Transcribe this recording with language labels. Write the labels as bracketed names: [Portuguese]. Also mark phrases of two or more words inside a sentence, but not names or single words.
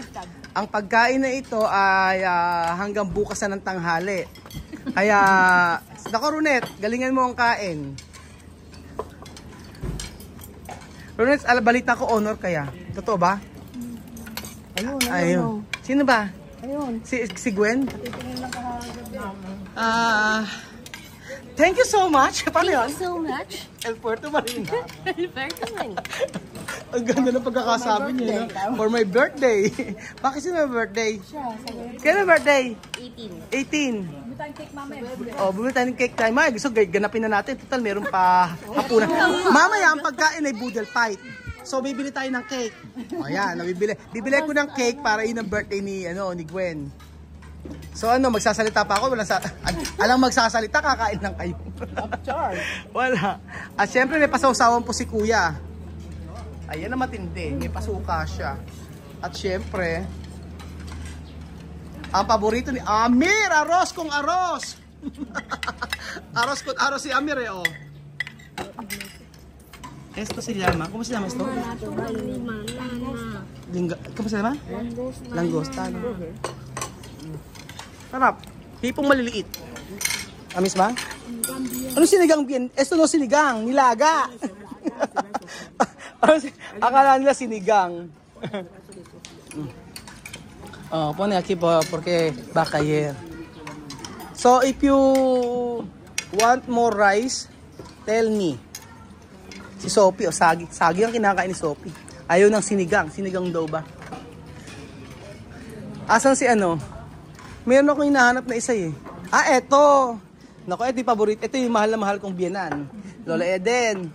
[Filipino] Ang pagkain na ito ay hanggang bukas na ng tanghali. Kaya, nako Runet, galingan mo ang kain. Runet, balita ko honor kaya. Totoo ba? Ayun. Sino ba? Ayun. Si Gwen? [English] Thank you so much. [Filipino] Paano yun? [English] Thank you so much. [Filipino] El Puerto Marina. El Puerto Marina. Ang ganda ng pagkakasabi niya. [English] For my birthday. [Filipino] Bakit sino may birthday? Kailan birthday? 18. Bumili tayong cake mamaya. Bumili tayo ng cake tayo. Gusto ganapin na natin. Total, meron pa hapunan. Mamaya, ang pagkain ay boodle fight. So bibili tayo ng cake. O yan, bibili ko ng cake para yun ang birthday ni Gwen. So magsasalita pa ako, alang magsasalita, kakain lang kayo. Wala. At syempre may pasawsawan po si Kuya. Ayan na matindi, may pasuka siya. At syempre, ang paborito ni Amir, arroz kung arroz. Arroz kung arroz si Amir oh. [Spanish] Esto se llama, ¿cómo se llama esto? ¿Cómo se llama? Langosta. [Filipino] Sarap. Tipong maliliit. Amis ba? Ano sinigang bien? [Spanish] Esto no [Filipino] sinigang, nilaga. Akala nila sinigang. [Spanish] Pone aquí porque va a caer. [English] So if you want more rice, tell me. [Filipino] Si Sophie, sagi ang kinakain ni Sophie. Ayaw ng sinigang daw ba? Asan si Meron akong hinahanap na isa eh. Eto. Naku, ito yung paborito. Ito yung mahal na mahal kong biyanan. Lola Eden.